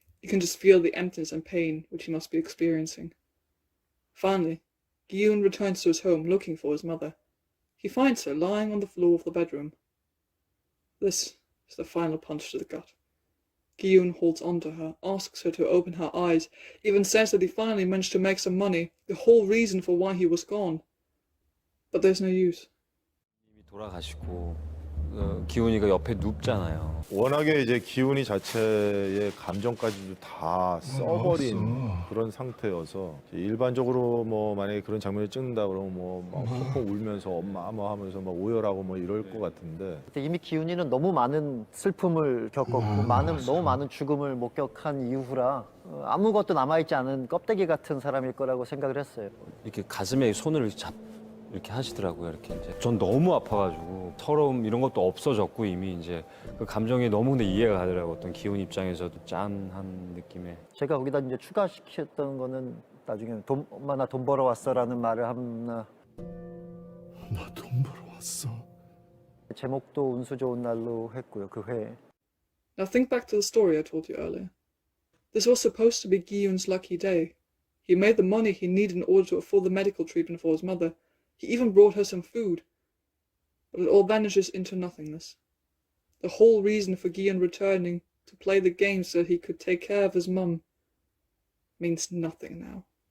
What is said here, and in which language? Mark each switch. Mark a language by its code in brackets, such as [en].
[en] You can just feel the emptiness and pain which he must be experiencing. Finally, Giyun returns to his home looking for his mother. He finds her lying on the floor of the bedroom. This is the final punch to the gut. Giyun holds on to her, asks her to open her eyes, even says that he finally managed to make some money, the whole reason for why he was gone. But there's no use. [ko] 돌아가시고 기훈이가 옆에 눕잖아요. 워낙에 이제 기훈이 자체의 감정까지도 다 써버린 그런 상태여서 일반적으로 뭐 만약에 그런 장면을 찍는다 그러면 뭐 막 펑펑 울면서 엄마 뭐 하면서 막 오열하고 뭐 이럴 것 같은데 이미 기훈이는 너무 많은 슬픔을 겪었고 너무 많은 죽음을 목격한 이후라 아무것도 남아있지 않은 껍데기 같은 사람일 거라고 생각을 했어요. 이렇게 가슴에 손을 이렇게 하시더라고요. 이렇게 이제 전 너무 아파가지고 서러움 이런 것도 없어졌고 이미 이제 그 감정이 너무 근데 이해가 가더라고. 어떤 기훈 입장에서도 짠한 느낌에. 제가 거기다 이제 추가시켰던 거는 나중에 엄마 나 돈 벌어 왔어라는 말을 하나. 나 돈 벌어 왔어. 제목도 운수 좋은 날로 했고요. 그 회에. [en] Now think back to the story I told you earlier. This was supposed to be Giyun's lucky day. He made the money he needed in order to afford the medical treatment for his mother. He even brought her some food. But it all vanishes into nothingness. The whole reason for Giyun returning to play the game so that he could take care of his mum means nothing now.